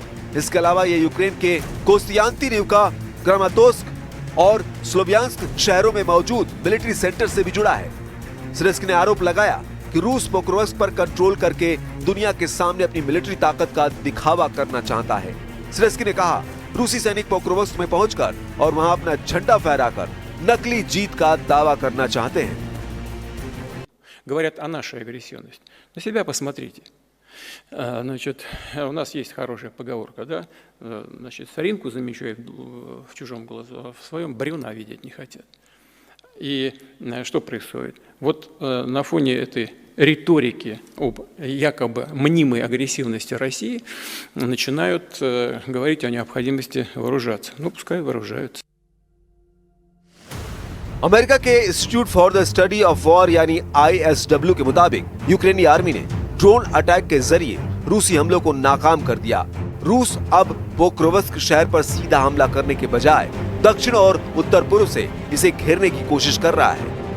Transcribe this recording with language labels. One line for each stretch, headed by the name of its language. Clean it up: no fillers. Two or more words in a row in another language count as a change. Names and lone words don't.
Hindi: इसके अलावा ये यूक्रेन के कोस्तियांतिनिवका, क्रामातोर्स्क और स्लोवियांस्क शहरों में मौजूद
English: military center
Hindi: से भी जुड़ा है। सिरस्की ने आरोप लगाया कि रूस पोक्रोवस्क पर कंट्रोल करके दुनिया के सामने अपनी मिलिट्री ताकत का दिखावा करना चाहता है। सिरस्की ने कहा रूसी सैनिक पोक्रोवस्क में पहुंचकर और वहां अपना झंडा फहराकर नकली जीत का दावा करना चाहते हैं।
Russian: Говорят о нашей агрессивности. На себя посмотрите. Значит, у нас есть хорошая поговорка, да? Значит, соринку замечают в чужом глазу, а в своем бревна видеть не хотят. И что происходит? Вот на фоне этой риторики об якобы мнимой агрессивности России начинают говорить о необходимости вооружаться. Ну, пускай вооружаются.
Hindi: अमेरिका के इंस्टीट्यूट फॉर द स्टडी ऑफ वॉर यानी ISW के मुताबिक यूक्रेनी आर्मी ने
English: drone attack
Hindi: के जरिए रूसी हमलों को नाकाम कर दिया। रूस अब पोक्रोवस्क शहर पर सीधा हमला करने के बजाय दक्षिण और उत्तर पूर्व से इसे घेरने की कोशिश कर रहा है।